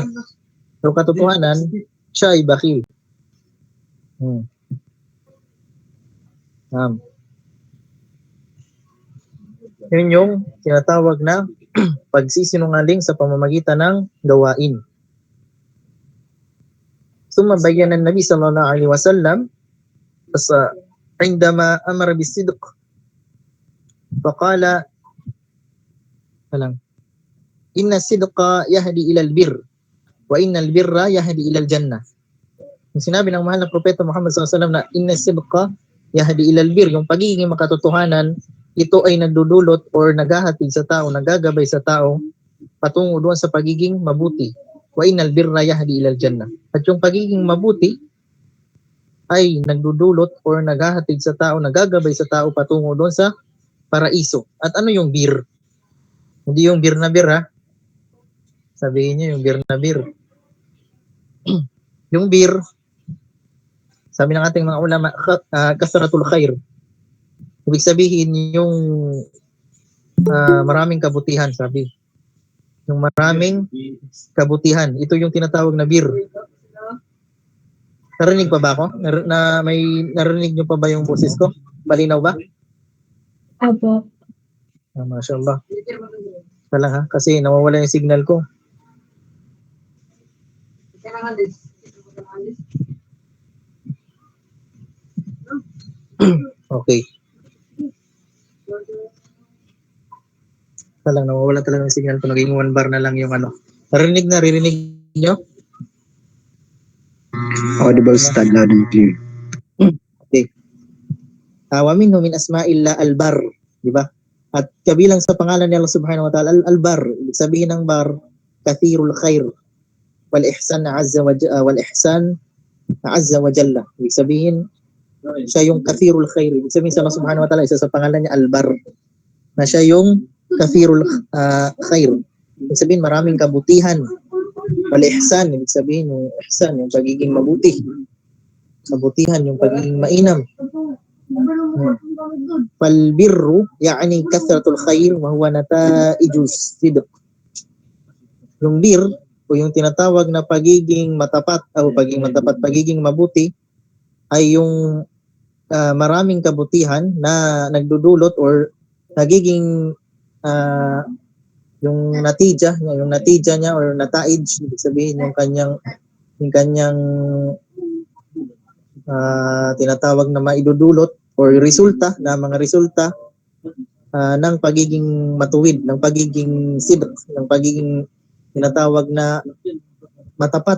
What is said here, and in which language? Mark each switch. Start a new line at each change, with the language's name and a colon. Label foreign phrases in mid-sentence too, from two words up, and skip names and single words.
Filipino: Pero katotohanan, siya ay bakhil. Yun yung tinatawag na pagsisinungaling sa pamamagitan ng gawain.
Arabic: ثم بين النبي صلى الله عليه وسلم عندما أمر بالصدق فقال إن الصدق يهدي إلى البر وإن البر يهدي إلى الجنة.
Filipino: Yung sinabi ng mahal na propeta Muhammad SAW na
Arabic: إن الصدق يهدي إلى البر,
Filipino: yung pagiging makatotohanan, ito ay nagdudulot or naghahatid sa tao, nagagabay sa tao patungo doon sa pagiging mabuti.
Arabic: وإن البر يهدي إلى الجنة.
Filipino: At yung pagiging mabuti ay nagdudulot or naghahatid sa tao, nagagabay sa tao patungo doon sa paraiso. At ano yung bir? Hindi yung bir na bir, ha? Sabihin niyo yung bir na bir. Yung bir, sabi ng ating mga ulama,
Arabic: كثرة الخير.
Filipino: Ibig sabihin yung maraming kabutihan, sabi. Yung maraming kabutihan. Ito yung tinatawag na bir. Narinig pa ba ako? Narinig nyo pa ba yung boses ko? Malinaw ba? Apo. Mashallah. Wala ha? Kasi nawawala yung signal ko. Okay. Nawawala talaga yung signal ko. Naging 1 bar na lang yung ano. Naririnig nyo?
English: Audible, stand loud and clear.
Arabic: Okay. ومنه من أسماء الله البر,
Filipino: di ba? At kabilang sa pangalan ni Allah
Arabic: سبحانه وتعالى البر,
Filipino: ibig sabihin ng bar,
Arabic: كثير الخير والإحسان عز وجل.
Filipino: Ibig sabihin siya yung
Arabic: كثير الخير.
Filipino: Ibig sabihin sa Allah
Arabic: سبحانه وتعالى,
Filipino: isa sa pangalan niya al-bar, na siya yung
Arabic: كثير الخير.
Filipino: Ibig sabihin maraming kabutihan.
Arabic: والإحسان,
Filipino: ibig sabihin yung ihsan, yung pagiging mabuti. Kabutihan, yung pagiging mainam.
Arabic: فالبر يعني كثرة الخير وهو نتائج الصدق.
Filipino: Yung bir o yung tinatawag na pagiging matapat o pagiging mabuti ay yung maraming kabutihan na nagdudulot or nagiging yung natija niya or nataij, ibig sabihin yung kanyang tinatawag na maidudulot or resulta ng pagiging matuwid, ng pagiging sidq, ng pagiging tinatawag na matapat.